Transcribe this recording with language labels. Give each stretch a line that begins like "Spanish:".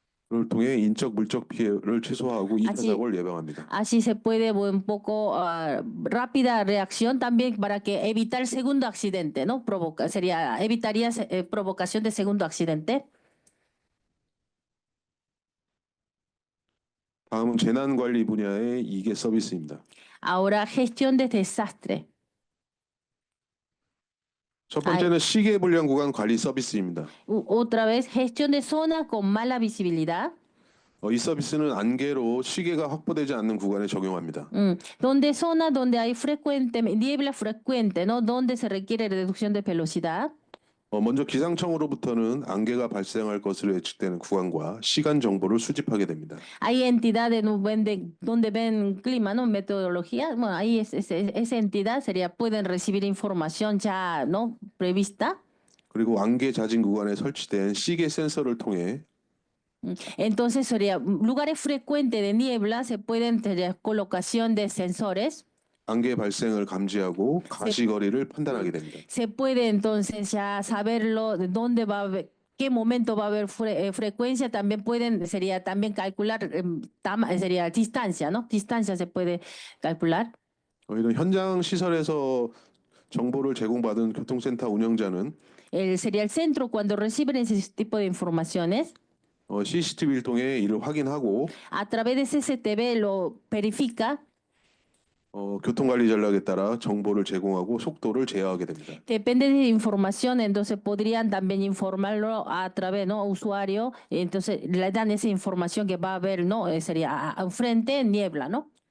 Korean: 를 통해 인적 물적 피해를 최소화하고 2차 사고를 예방합니다.
Spanish: Así se puede un poco rápida reacción también para que evitar segundo accidente, ¿no? Evitaría provocación de segundo accidente.
Korean: 다음은 재난관리 분야의 2개 서비스입니다.
Spanish: Ahora, gestión de desastre.
Korean: 첫 번째는 시계 불량 구간 관리 서비스입니다.
Spanish: Otra vez, gestión de zona con mala visibilidad.
Korean: 이 서비스는 안개로 시계가 확보되지 않는 구간에 적용합니다.
Spanish: Donde zona donde hay niebla frecuente, ¿no? Donde se requiere reducción de velocidad.
Korean: 먼저 기상청으로부터는 안개가 발생할 것으로 예측되는 구간과 시간 정보를 수집하게 됩니다.
Spanish: Hay entidades donde ven clima, ¿no? Metodología. Bueno, ahí esa entidad pueden recibir información ya, ¿no? Prevista.
Korean: 그리고 안개 잦은 구간에 설치된 시계 센서를 통해
Spanish: Entonces sería lugares frecuentes de niebla se pueden tener colocación de sensores.
Korean: 안개 발생을 감지하고 가시거리를 판단하게 됩니다.
Spanish: Se puede entonces ya saberlo de dónde va a haber, qué momento va a haber frecuencia. También sería también calcular sería distancia, ¿no? Distancia se puede calcular.
Korean: 이런 현장 시설에서 정보를 제공받은 교통센터 운영자는
Spanish: Sería el centro cuando reciben ese tipo de informaciones.
Korean: CCTV를 통해 이를 확인하고
Spanish: A través de CCTV lo verifica.
Korean: 교통관리 전략에 따라 정보를 제공하고 속도를 제어하게 됩니다.
Spanish: Depende de información, entonces podrían también informarlo a través, ¿no? Usuario, entonces le dan esa información que va a haber, ¿no? Sería frente niebla, ¿no?